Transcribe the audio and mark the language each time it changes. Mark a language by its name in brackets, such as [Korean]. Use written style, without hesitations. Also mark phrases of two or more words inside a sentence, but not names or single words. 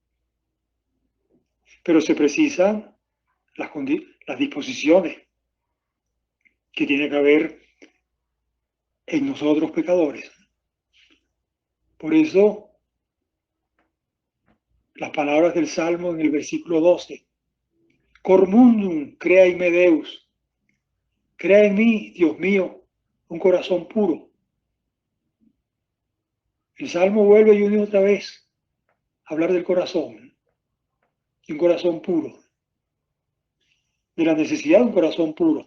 [Spanish] Pero se precisan las disposiciones que tiene que haber en nosotros pecadores. Por eso, las palabras del Salmo en el versículo 12, [Latin] Cor mundum crea in me Deus, [Spanish] crea en mí, Dios mío, un corazón puro. El Salmo vuelve y une otra vez a hablar del corazón, de un corazón puro, de la necesidad de un corazón puro.